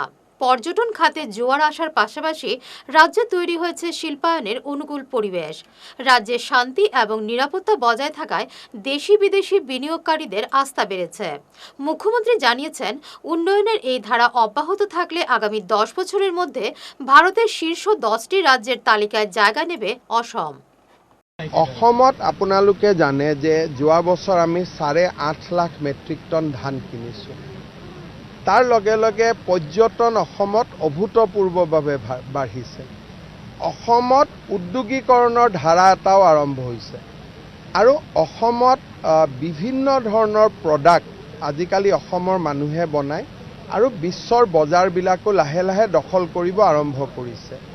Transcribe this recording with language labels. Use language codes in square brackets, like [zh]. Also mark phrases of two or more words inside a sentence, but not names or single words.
[bn] পর্যটন খাতে জোয়ার আসার পাশাপাশি রাজ্যে তৈরি হয়েছে শিল্পায়নের অনুকূল পরিবেশ। রাজ্যে শান্তি এবং নিরাপত্তা বজায় থাকায় দেশি বিদেশি বিনিয়োগকারীদের আস্থা বেড়েছে। মুখ্যমন্ত্রী জানিয়েছেন, উন্নয়নের এই ধারা অব্যাহত থাকলে আগামী 10 বছরের মধ্যে ভারতের শীর্ষ 10টি রাজ্যের তালিকায় জায়গা নেবে অসম। [as] অসমত আপোনালোকে জানে যে যোৱা বছৰ আমি 8.5 লাখ [en] metric ton [as] ধান কিনিছোঁ। তাৰ লগে লগে পৰ্যটন অসমত অভূতপূৰ্বভাৱে বাঢ়িছে। অসমত উদ্যোগীকৰণৰ ধাৰা এটাও আৰম্ভ হৈছে আৰু অসমত বিভিন্ন ধৰণৰ প্ৰডাক্ট আজিকালি অসমৰ মানুহে বনায় আৰু বিশ্বৰ বজাৰবিলাকো লাহে লাহে দখল কৰিব আৰম্ভ কৰিছে।